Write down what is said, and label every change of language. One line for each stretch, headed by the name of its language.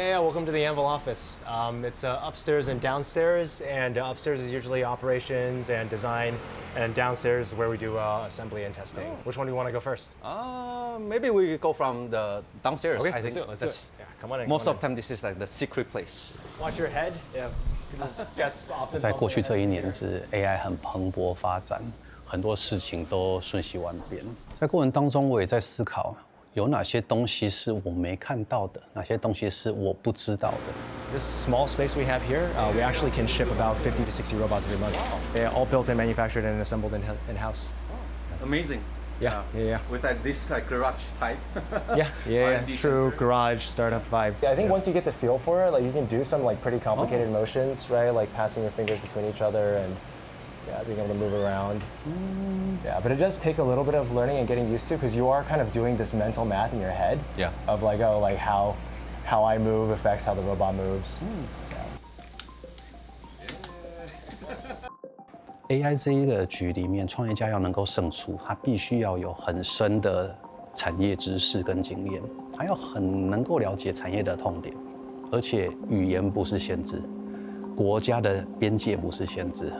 English: Welcome to the Anvil office. It's upstairs and downstairs, and upstairs is usually operations and design, and downstairs is where we do assembly and testing. Oh. Which one do you want to go first? Maybe we go from the downstairs. Okay, I think let's do it. Yeah, come on in. Most of the time, this is like the secret place. Watch your head. Yeah.
Chinese: 在过去这一年，是 AI 很蓬勃发展，很多事情都瞬息万变。在过程当中，我也在思考，有哪些东西是我没看到的，哪些东西是我不知道的。
English: This small space we have here, we actually can ship about 50 to 60 robots every month. They're all built and manufactured and assembled in-house. Amazing. Yeah. With this like garage type. Yeah. True garage startup vibe. I think once you get the feel for it, like you can do some like pretty complicated motions, right? Like passing your fingers between each other and being able to move around. Yeah, but it does take a little bit of learning and getting used to because you are kind of doing this mental math in your head. Yeah. Of like, oh, like how I move affects how the robot moves.
Chinese: AI 这一个局里面，创业家要能够胜出，他必须要有很深的产业知识跟经验，还要很能够了解产业的痛点，而且语言不是限制，国家的边界不是限制。